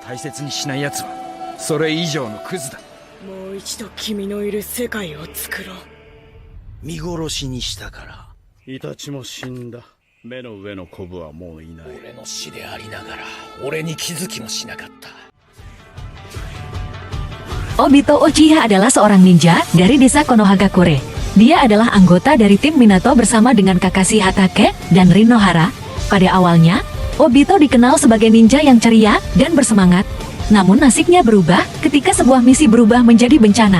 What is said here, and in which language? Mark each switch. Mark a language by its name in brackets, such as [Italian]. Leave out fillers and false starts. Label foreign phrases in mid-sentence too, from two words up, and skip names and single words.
[Japanese] 大切にしない奴はそれ以上のクズだ。もう一度君のいる世界を作ろう。見殺しにしたから。イタチも死んだ。目の上のコブはもういない。俺の死でありながら俺に気づきもしなかった。 [Indonesian] Obito Uchiha adalah seorang ninja dari desa Konohagakure. Dia adalah anggota dari tim Minato bersama dengan Kakashi Hatake dan Rin Nohara. Pada awalnya, Obito dikenal sebagai ninja yang ceria dan bersemangat. Namun nasibnya berubah ketika sebuah misi berubah menjadi bencana.